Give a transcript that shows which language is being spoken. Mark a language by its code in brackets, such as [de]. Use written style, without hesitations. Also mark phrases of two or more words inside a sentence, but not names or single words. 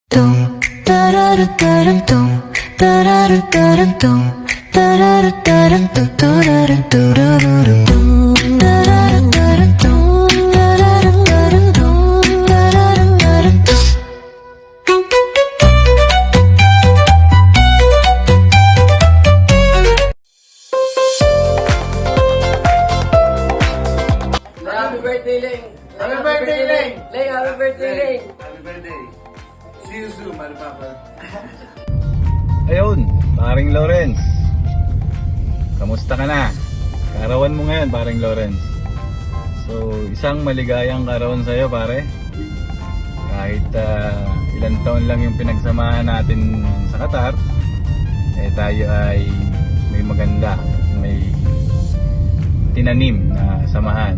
[en] Tum tararu tarum tum tararu tarum tum tararu tarum tum tararu tarum tum tararu tarum tum tararu tarum tum tararu tarum tum. Happy birthday, Leng! Happy birthday, Leng! Leng, happy birthday, Leng! Happy birthday. See you soon, Mari Papa. [tl] Ayun, paring Lawrence. Kamusta ka na? Karawan mo ngayon, paring Lawrence. So, isang maligayang karawan sa'yo, pare. Kahit ilang taon lang yung pinagsamahan natin sa Qatar, eh tayo ay may maganda, may tinanim na samahan.